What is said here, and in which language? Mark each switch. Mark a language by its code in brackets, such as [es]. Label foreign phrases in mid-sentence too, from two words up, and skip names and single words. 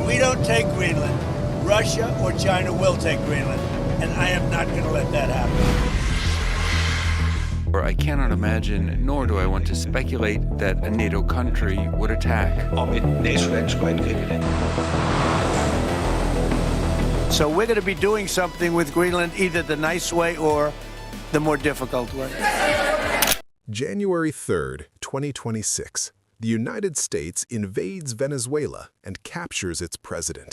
[en] don't take Greenland, Russia or China will take Greenland, and I am not going to let that happen. I cannot imagine, nor do I want to speculate, that a NATO country would attack. [da] Om et NATO-land skulle angribe det. [en] So we're going to be doing something with Greenland, either the nice way or the more difficult way. January 3rd, 2026. The United States invades Venezuela and captures its president.